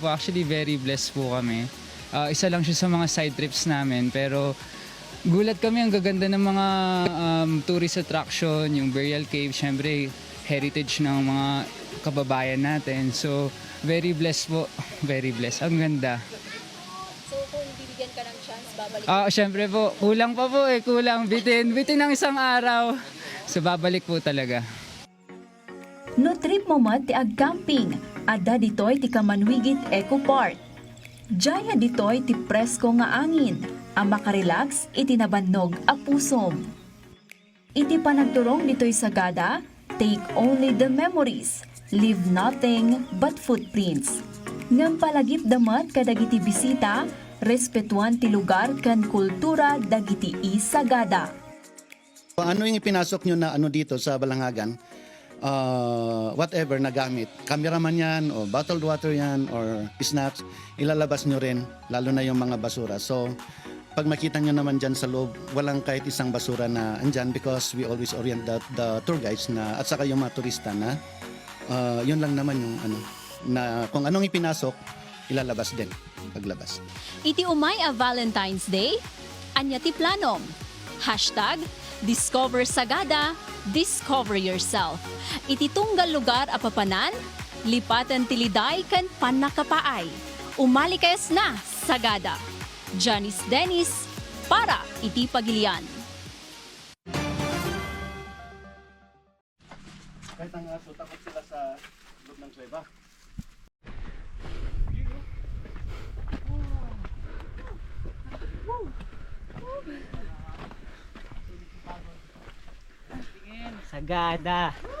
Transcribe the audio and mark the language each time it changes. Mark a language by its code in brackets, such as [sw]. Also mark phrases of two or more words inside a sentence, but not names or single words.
[tl] Actually, [en] very blessed [tl] po kami. Isa lang siya sa mga [en] side trips [tl] namin pero gulat kami ang gaganda ng mga [en] tourist attraction, [tl] yung [en] burial cave, [tl] syempre heritage ng mga kababayan natin. [en] So, very blessed po. Very blessed. [tl] Ang ganda. So kung bibigyan ka ng chance, babalik Syempre po, kulang pa po kulang. Bitin ng isang araw. So, babalik po talaga. [ilo] No trip mo mat ti ag-camping, adda ditoy ti Kamanwigit Eco Park. Jaya ditoy ti presko nga angin, ang makarelax iti nabannog a pusom. Iti panagturong ditoy Sagada, [en] take only the memories. leave nothing but footprints. [ilo] Ngam palagip damat kadagiti bisita, respetuan ti lugar kan kultura dagiti Sagada. [tl] Ano yung ipinasok nyo na ano dito sa Balangagan? Whatever na gamit, cameraman yan o [en] bottled water [tl] yan or snacks, ilalabas nyo rin, lalo na yung mga basura. So pag makita nyo naman dyan sa loob, walang kahit isang basura na andyan because [en] we always orient the tour guides [tl] na, at saka yung mga turista na yun lang naman yung ano, na kung anong ipinasok, ilalabas din paglabas. [ilo] Iti umay a Valentine's Day, anya ti planom. [en] #Discover Sagada, discover yourself. [ilo] Iti tunggal lugar a papanan, lipatan tiliday kan panakapaay. Umali kayas na Sagada. Janice Dennis para iti Pagilian. [tl] Kahit ang aso, takot sila sa loob ng kuweba. Sagada.